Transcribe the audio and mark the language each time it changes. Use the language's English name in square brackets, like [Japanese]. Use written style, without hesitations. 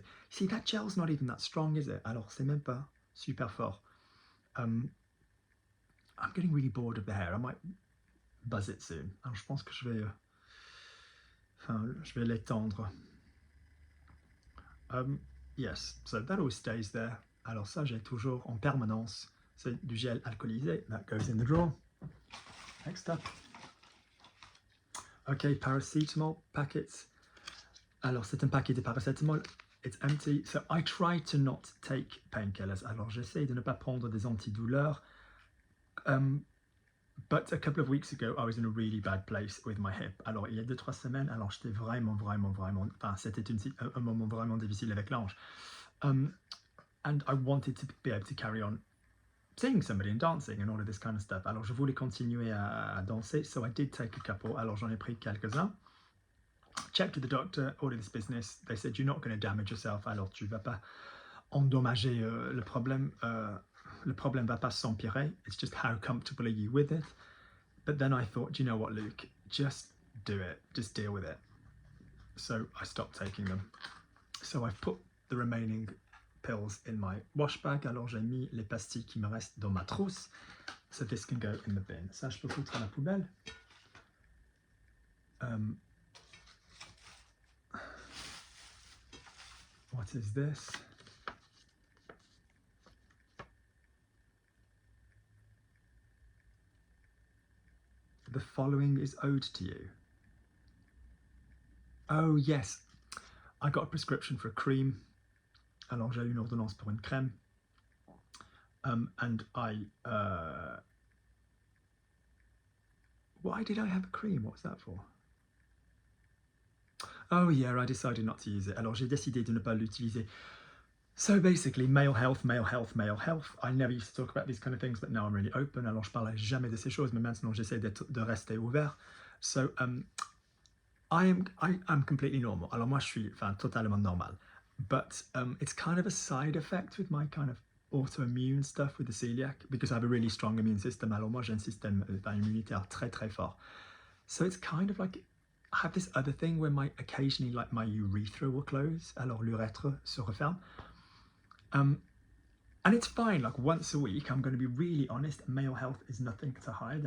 [English] See, that gel's not even that strong, is it? [French] Alors, c'est même pas super fort. [English] I'm getting really bored of the hair. I might buzz it soon. [French] Alors, je pense que je vais l'étendre. [English] Yes, so that always stays there. [French] Alors ça, j'ai toujours en permanence. C'est du gel alcoolisé. [English] That goes in the drawer. Next up. Okay, paracetamol packets. [French] Alors, c'est un paquet de paracétamol. [English] It's empty. So I try to not take painkillers. [French] Alors, j'essaie de ne pas prendre des antidouleurs. [English] But a couple of weeks ago, I was in a really bad place with my hip. [French] Alors, il y a 2-3 semaines, alors j'étais vraiment... Enfin, c'était un moment vraiment difficile avec l'ange. [English] And I wanted to be able to carry on seeing somebody and dancing and all of this kind of stuff. [French] Alors, je voulais continuer à danser, [English] so I did take a couple. [French] Alors, j'en ai pris quelques-uns. [English] Checked with the doctor, all of this business. They said, you're not going to damage yourself. [French] Alors, tu vas pas endommager le problème. Le problème va pas s'empirer. [English] It's just how comfortable are you with it. But then I thought, do you know what, Luke? Just do it. Just deal with it. So I stopped taking them. So I've put the remaining pills in my wash bag. [French] Alors j'ai mis les pastilles qui me restent dans ma trousse. [English] So this can go in the bin. [French] Ça, je peux foutre à la poubelle. [English] What is this? The following is owed to you. Oh yes, I got a prescription for a cream. [French] Alors j'ai eu une ordonnance pour une crème. [English] And I Why did I have a cream? What was that for? Oh yeah, I decided not to use it. [French] Alors j'ai décidé de ne pas l'utiliser. [English] So basically, male health, male health, male health. I never used to talk about these kind of things, but now I'm really open. [French] Alors je parlais jamais de ces choses, mais maintenant j'essaie de rester ouvert. [English] So I'm completely normal. [French] Alors moi je suis totalement normal. [English] But it's kind of a side effect with my kind of autoimmune stuff with the celiac because I have a really strong immune system. [French] Alors moi j'ai un système immunitaire très très fort. [English] So it's kind of like I have this other thing where occasionally like my urethra will close. [French] Alors l'urètre se referme. [English] And it's fine, like once a week, I'm going to be really honest, male health is nothing to hide.